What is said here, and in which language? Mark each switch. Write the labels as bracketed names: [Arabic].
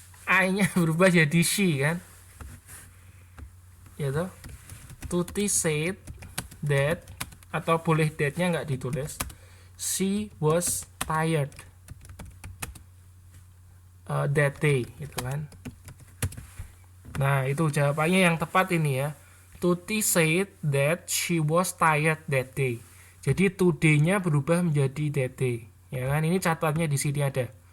[Indonesian] I-nya berubah jadi she kan? Ya toh. Tuti [English] said that [Indonesian] atau boleh that-nya nggak ditulis. [English] She was tired that day, [Indonesian] gitu kan. Nah, itu jawabannya yang tepat ini ya. [English] Tuti said that she was tired that day. [Indonesian] Jadi today-nya berubah menjadi that day. Ya kan, ini catatannya di sini ada.